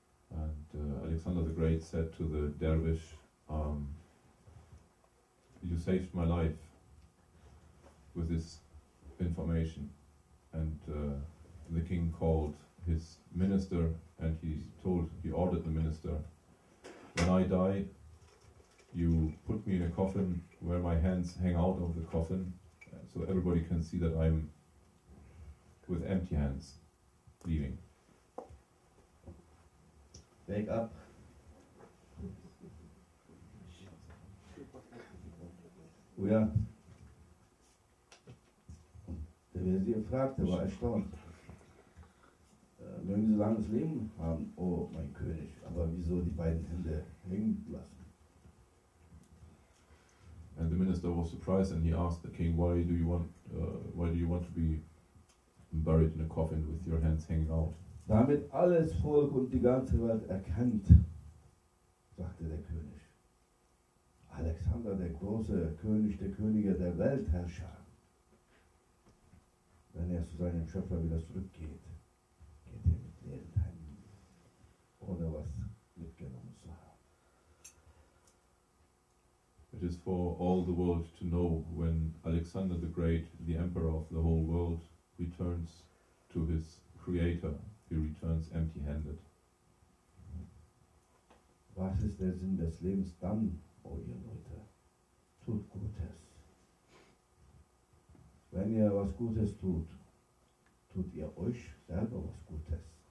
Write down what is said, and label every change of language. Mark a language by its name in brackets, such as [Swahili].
[English] And Alexander the Great said to the dervish, you saved my life with this information. And the king called his minister and he ordered the minister, when I die, you put me in a coffin where my hands hang out of the coffin, so everybody can see that I'm with empty hands leaving. Wake up. [German] Oh ja. Der Wesir fragte, war erstaunt. Mögen Sie langes Leben haben, oh mein König, aber wieso die beiden Hände hängen lassen? [English] And the minister was surprised and he asked the king, why do you want to be buried in a coffin with your hands hanging out? [German] Damit alles Volk und die ganze Welt erkennt, sagte der König. Alexander, der große König der Könige, der Weltherrscher, wenn er zu seinem Schöpfer wieder zurückgeht, geht er mit leeren Händen, ohne was mitgenommen zu haben. [English] It is for all the world to know when Alexander the Great, the emperor of the whole world, returns to his creator, he returns empty-handed. [German] Was ist der Sinn des Lebens dann, oh ihr Leute? Tut Gutes. Wenn ihr was Gutes tut, tut ihr euch selber was Gutes.